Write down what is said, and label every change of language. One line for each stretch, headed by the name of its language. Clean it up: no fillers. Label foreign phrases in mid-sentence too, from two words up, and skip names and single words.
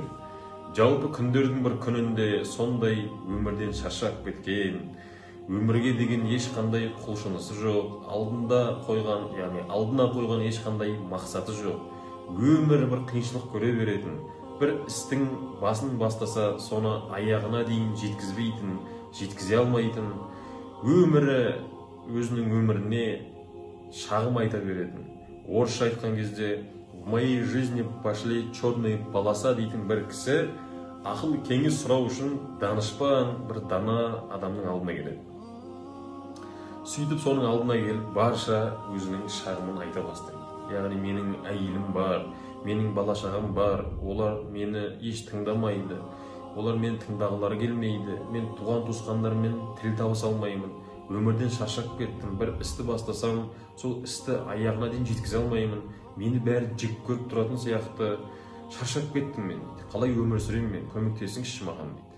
Kazakh: Жалпы күндердің бір күнінде сондай өмірден шаршап кеткен, өмірге деген ешқандай құлшынысы жоқ, алдына қойған ешқандай мақсаты жоқ, өмір бір қиыншылық көре беретін, бір істің басын бастаса, соны аяғына дейін жеткізе алмайтын, өмірі өзінің өміріне шағым айта беретін. Орысша айтқан кезде
Russian: «В моей жизни пошли черные полоса»
Kazakh: дейтін бір кісі ақыл кеңес сұрау үшін данышпан бір дана адамның алдына келеді. Сөйтіп соның алдына келіп барша өзінің шағымын айта бастайды. Яғни менің әйелім бар, менің бала-шағам бар, олар мені еш тыңдамайды, олар мені тыңдағылары келмейді, мен туған-туысқандармен тіл табыса алмаймын, өмірден шаршап кеттім, бір істі бастасам, сол істі аяғына дейін жеткізе алмаймын, мені бәрі жек көріп тұратын сияқты, шаршап кеттім мен, қалай өмір сүремін мен, көмектесіңізші маған дейді.